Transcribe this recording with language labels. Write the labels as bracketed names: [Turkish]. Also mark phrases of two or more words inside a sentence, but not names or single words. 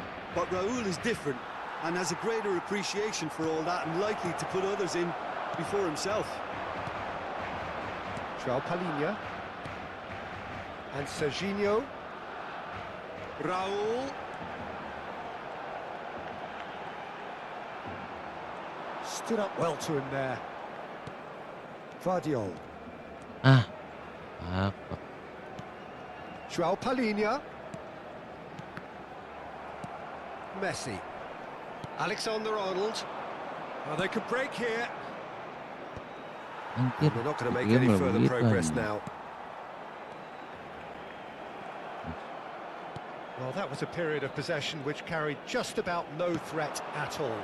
[English] But Raul is different and has a greater appreciation for all that and likely to put others in before himself. João Palhinha. And Serginho. Raul. Stood up well to him there. Vardiol. [Indonesian] Apa? [English] João Palhinha. Messi. Alexander-Arnold. Well, they could break here. [Indonesian] Anjir. [English] They're not going to make [Indonesian] Dia [English] any [Indonesian] malah [English] further [Indonesian] begitu, [English] progress [Indonesian] anjir. [English] now. Well, that was a period of possession which carried just about no threat at all.